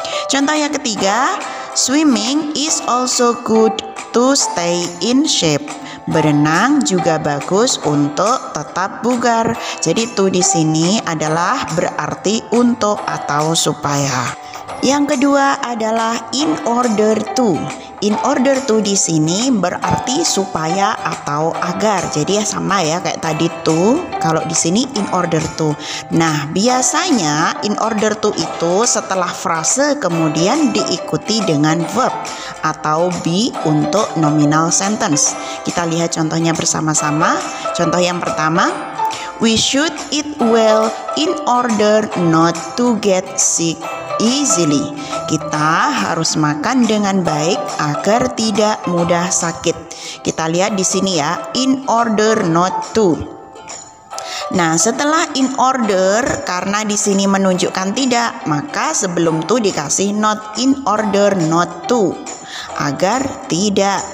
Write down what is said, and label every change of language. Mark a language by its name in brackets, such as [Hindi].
[Indonesian] Contoh yang ketiga, [English] swimming is also good to stay in shape. [Indonesian] Berenang juga bagus untuk tetap bugar. Jadi to di sini adalah berarti untuk atau supaya. Yang kedua adalah in order to. In order to di sini berarti supaya atau agar. Jadi ya sama ya kayak tadi to, kalau di sini in order to. Nah, biasanya in order to itu setelah frase kemudian diikuti dengan verb atau be untuk nominal sentence. Kita lihat contohnya bersama-sama. Contoh yang pertama, [English] we should eat well in order not to get sick easily. [Indonesian] Kita harus makan dengan baik agar tidak mudah sakit. Kita lihat di sini ya, in order not to. Nah, setelah in order, karena di sini menunjukkan tidak, maka sebelum to dikasih not, in order not to, agar tidak.